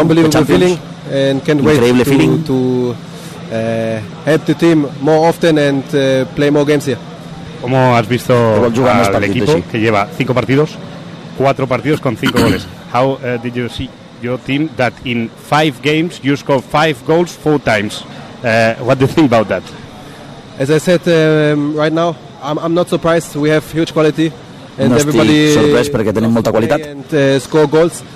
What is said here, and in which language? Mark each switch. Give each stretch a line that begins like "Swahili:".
English: Unbelievable feeling and can't wait to help the team more often and play more games here.
Spanish: ¿Cómo has visto al equipo que lleva 5 partidos? 4 partidos con 5 goles.
English: How did you see your team that in 5 games you scored 5 goals 4 times? What do you think about that? As I said right now, I'm not surprised. We have huge quality and no everybody
Catalan: surprised perquè tenim molta qualitat.
English: And score goals.